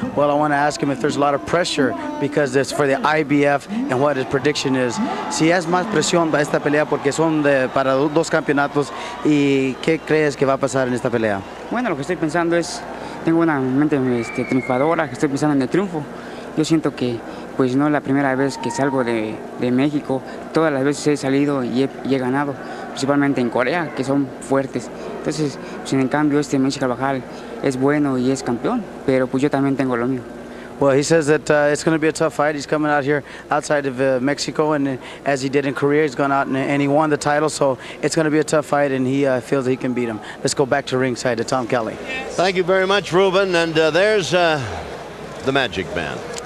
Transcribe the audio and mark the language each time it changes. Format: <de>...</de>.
<en>Well, I want to ask him if there's a lot of pressure because it's for the IBF and what his prediction is.</en> <es>Si es más presión para esta pelea porque son para dos campeonatos, ¿y qué crees que va a pasar en esta pelea? Bueno, lo que estoy pensando es, tengo una mente triunfadora, que estoy pensando en el triunfo. Yo siento que pues no es la primera vez que salgo de México, todas las veces he salido y he ganado, principalmente en Corea, que son fuertes. Entonces, pues en cambio, Michael Carbajal es bueno y es campeón, pero pues yo también tengo lo mío.</es> <en>Well, he says that it's going to be a tough fight. He's coming out here outside of Mexico, and as he did in Korea, he's gone out and he won the title, so it's going to be a tough fight, and he feels that he can beat him. Let's go back to ringside to Tom Kelly. Thank you very much, Ruben, and there's the Magic Man.</en>